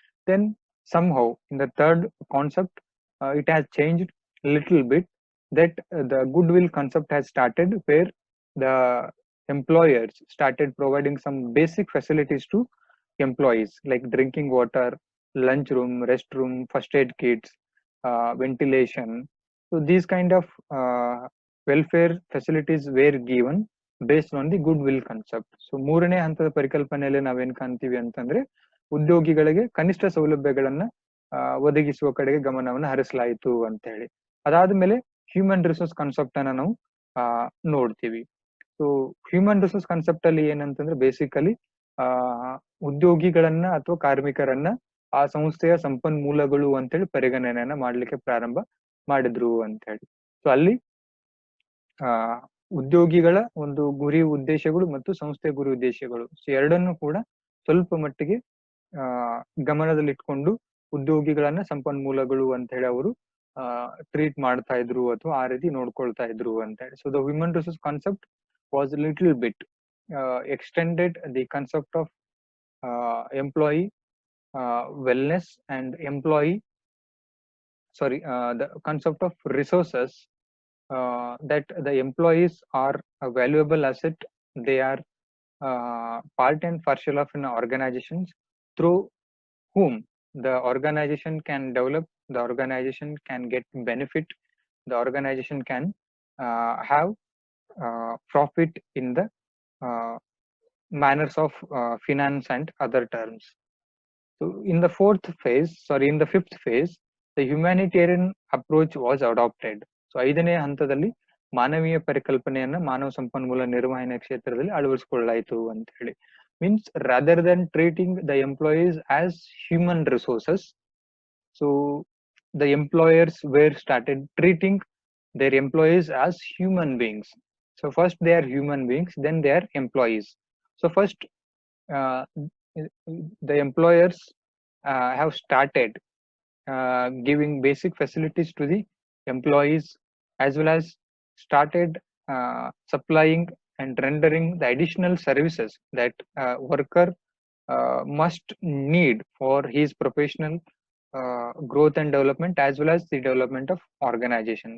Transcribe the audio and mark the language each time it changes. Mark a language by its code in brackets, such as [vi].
[en] Then somehow in the third concept, it has changed a little bit, that the goodwill concept has started, where the employers started providing some basic facilities to employees, like drinking water, lunch room, restroom, first aid kits, ventilation. So these kind of welfare facilities were given based on the goodwill concept. [kn] So ಮೂರನೇ ಹಂತದ ಪರಿಕಲ್ಪನೆಯಲ್ಲಿ ನಾವೇನ್ ಕಾಣ್ತೀವಿ ಅಂತಂದ್ರೆ ಉದ್ಯೋಗಿಗಳಿಗೆ ಕನಿಷ್ಠ ಸೌಲಭ್ಯಗಳನ್ನ ಒದಗಿಸುವ ಕಡೆಗೆ ಗಮನವನ್ನು ಹರಿಸಲಾಯಿತು ಅಂತ ಹೇಳಿ. ಅದಾದ್ಮೇಲೆ ಹ್ಯೂಮನ್ ರಿಸೋರ್ಸ್ ಕಾನ್ಸೆಪ್ಟ್ ಅನ್ನ ನಾವು ನೋಡ್ತೀವಿ. ಸೊ ಹ್ಯೂಮನ್ ರಿಸೋರ್ಸ್ ಕಾನ್ಸೆಪ್ಟ್ ಅಲ್ಲಿ ಏನಂತಂದ್ರೆ ಬೇಸಿಕಲಿ ಉದ್ಯೋಗಿಗಳನ್ನ ಅಥವಾ ಕಾರ್ಮಿಕರನ್ನ ಆ ಸಂಸ್ಥೆಯ ಸಂಪನ್ಮೂಲಗಳು ಅಂತೇಳಿ ಪರಿಗಣನೆಯನ್ನ ಮಾಡ್ಲಿಕ್ಕೆ ಪ್ರಾರಂಭ ಮಾಡಿದ್ರು ಅಂತ ಹೇಳಿ. ಸೊ ಅಲ್ಲಿ ಉದ್ಯೋಗಿಗಳ ಒಂದು ಗುರಿ ಉದ್ದೇಶಗಳು ಮತ್ತು ಸಂಸ್ಥೆಯ ಗುರಿ ಉದ್ದೇಶಗಳು ಎರಡನ್ನು ಕೂಡ ಸ್ವಲ್ಪ ಮಟ್ಟಿಗೆ ಗಮನದಲ್ಲಿಟ್ಕೊಂಡು ಉದ್ಯೋಗಿಗಳನ್ನ ಸಂಪನ್ಮೂಲಗಳು ಅಂತ ಹೇಳಿ ಅವರು ಟ್ರೀಟ್ ಮಾಡ್ತಾ ಇದ್ರು ಅಥವಾ ಆ ರೀತಿ ನೋಡ್ಕೊಳ್ತಾ ಇದ್ರು ಅಂತ ಹೇಳಿ. [en] So the human resource concept was a little bit extended the concept of employee wellness and the concept of resources, that the employees are a valuable asset. They are part and parcel of an organizations through whom the organization can develop, the organization can get benefit, the organization can have profit in the manners of finance and other terms. So in the fifth phase, the humanitarian approach was adopted. [kn] So ಐದನೇ ಹಂತದಲ್ಲಿ ಮಾನವೀಯ ಪರಿಕಲ್ಪನೆಯನ್ನ ಮಾನವ ಸಂಪನ್ಮೂಲ ನಿರ್ವಹಣೆ ಕ್ಷೇತ್ರದಲ್ಲಿ ಅಳವಡಿಸಿಕೊಳ್ಳಲಾಯಿತು ಅಂತ ಹೇಳಿ. [en] Means rather than treating the employees as human resources, so the employers were started treating their employees as human beings. So first they are human beings, then they are employees. So first, the employers have started giving basic facilities to the employees, as well as started supplying and rendering the additional services that worker must need for his professional growth and development, as well as the development of organization.